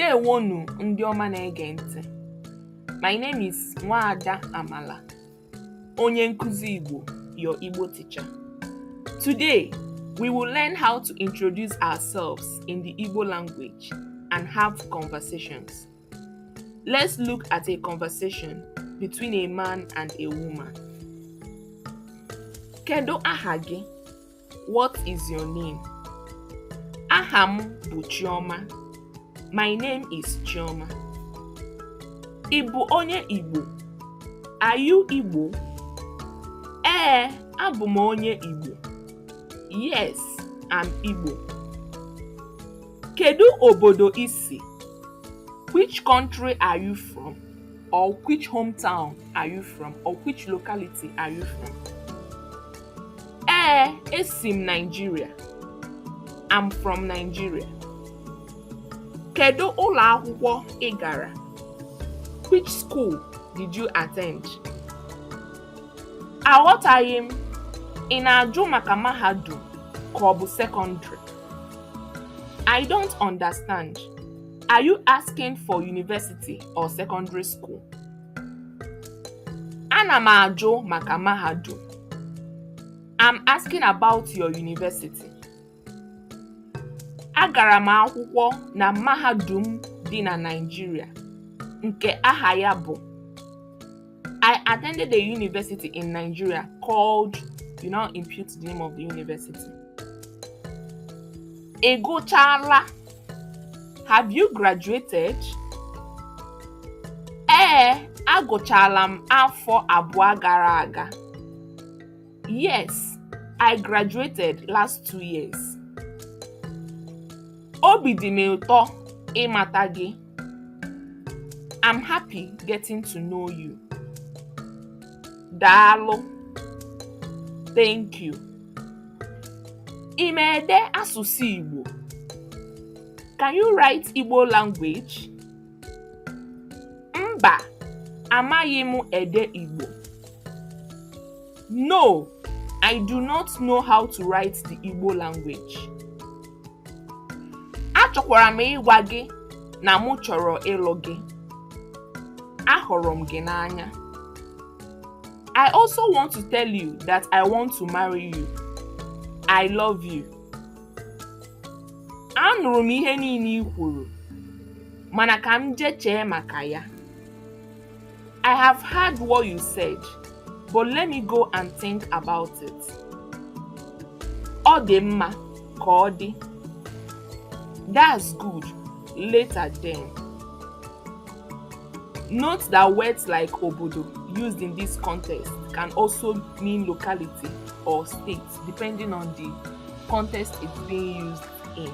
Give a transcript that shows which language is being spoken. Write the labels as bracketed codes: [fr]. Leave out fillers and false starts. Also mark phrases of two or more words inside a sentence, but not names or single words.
[ig] Ndewonu ndị ọma na-ege ntị. [en] My name is Nwaada Amala, [ig] onye nkuzi Igbo, [en] your Igbo teacher. Today, we will learn how to introduce ourselves in the Igbo language and have conversations. Let's look at a conversation between a man and a woman. [ig] Kedu aha gị? [en] What is your name? [ig] Aha m bụ Chioma. [en] My name is Chioma. [ig] Ị bụ onye Igbo? [en] Are you Igbo? [ig] Abụ m onye Igbo. [en] Yes, I'm Igbo. [ig] Kedu obodo ị si? [en] Which country are you from? Or which hometown are you from? Or which locality are you from? [ig] Esi m Nigeria. [en] I'm from Nigeria. [ig] Kedu ụlọ akwụkwọ ị gara? [en] Which school did you attend? [ig] Aghọtaghị m. Ị na-ajụ maka mahadum ka ọ bụ secondary? [en] I don't understand. Are you asking for university or secondary school? [ig] Ana m ajụ maka mahadum. [en] I'm asking about your university. [ig] Agara m akwụkwọ na mahadum dị na Nigeria, nke aha ya bụ. [en] I attended a university in Nigeria called, you now impute the name of the university. [ig] Ị gụchaala? [en] Have you graduated? [ig] Agụchaala m afọ abụọ gara aga. [en] Yes, I graduated last 2 years. [ig] Obi dị m ụtọ ịmata gị. [en] I'm happy getting to know you. Daalụ. Thank you. [ig] Ị ma ede asụsụ Igbo? [en] Can you write Igbo language? [ig] Mba, amaghị m ede Igbo. [en] No, I do not know how to write the Igbo language. [ig] Achọkwara m ịgwa gị na mụ chọrọ ịlụ gị. Ahụrụ m gị n'anya. [en] I also want to tell you that I want to marry you. I love you. [ig] Anụrụ m ihe niile i kwuru, mana ka m jee chee maka ya. [en] I have heard what you said, but let me go and think about it. [ig] Ọ dị mma ka ọ dị. [en] That's good. Later then. Note that words like obodo used in this context can also mean locality or state, depending on the context it's being used in.